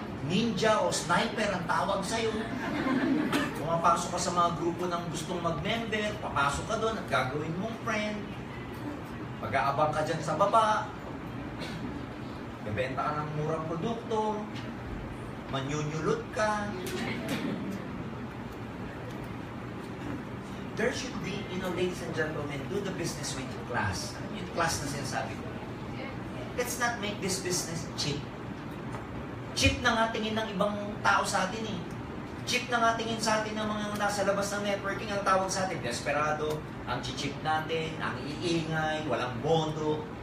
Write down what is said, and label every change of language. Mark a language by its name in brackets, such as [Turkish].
[Filipino] Ninja o sniper ang tawag sa'yo. Pumapasok ka sa mga grupo ng gustong mag-member, papasok ka doon at gagawin mong friend. Pag-aabang ka dyan sa baba, bebenta ka ng murang produkto, manyunyulot ka. [English] There should be, ladies and gentlemen, do the business with class. [Filipino] Yung class na sinasabi ko. [English] Let's not make this business cheap. [Filipino] Cheap na nga tingin ng ibang tao sa atin eh. Cheap na nga tingin sa atin ng mga nasa labas ng networking, ang tawag sa atin, desperado, ang cheap natin, ang iingay, walang bondo.